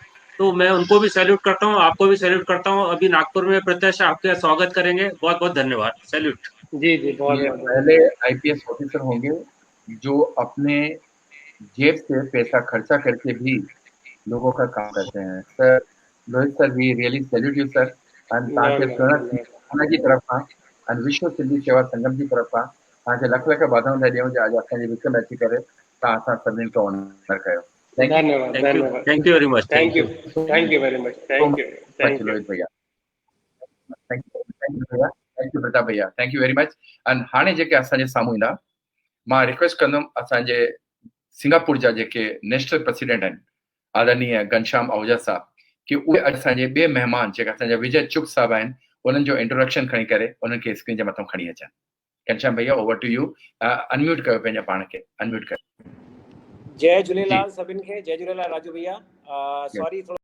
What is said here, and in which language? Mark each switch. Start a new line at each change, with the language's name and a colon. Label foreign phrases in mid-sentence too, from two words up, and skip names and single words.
Hindi: तो मैं उनको भी सैल्यूट करता हूँ, आपको भी सैल्यूट करता हूँ। अभी नागपुर में प्रत्यक्ष आपका स्वागत करेंगे। बहुत बहुत धन्यवाद। सैल्यूट। जी जी, बहुत ये बहुत पहले धन्यवाद। आईपीएस ऑफिसर होंगे जो अपने जेब से पैसा खर्चा करके भी लोगों का काम करते हैं।
English: Sir Lohit sir, we really salute you sir.
Sindhi: एंड तव्हांखे सुहिणा थी
Hindi: धन्यवाद।
Sindhi: हुन जी तरफ़ खां एंड विश्व सिंधी सेवा संगम जी तरफ़ खां तव्हांखे लख लख वाधायूं था ॾियूं जो अॼु असांजे विच में अची करे तव्हां असां सभिनीनि खे ऑनर कयो।
English: थैंक
Hindi: धन्यवाद धन्यवाद।
English: Thank you very much. Thank you, you so Thank you very much. Thank you, मच Thank you. लोहित भैया। Thank you भैया, Thank you प्रताप भैया, Thank you very much.
Sindhi: एंड हाणे जेके असांजे साम्हूं ईंदा, मां रिक्वेस्ट कंदुमि असांजे सिंगापुर जा जेके
English: National President
Sindhi: आहिनि आदरणीय घनश्याम आहूजा साहब, कि उहे असांजे ॿिए महिमान जेका असांजा विजय चुग साहब आहिनि उन्हनि जो इंट्रोडक्शन खणी करे उन्हनि खे स्क्रीन जे मथां खणी अचनि।
English: घनश्याम भैया, over to you.
Sindhi: अनम्यूट कयो पंहिंजे पाण खे, अनम्यूट कयो। जय झूलेलाल सभिनि खे। जय झूलेलाल राजू भैया। सॉरी थोरो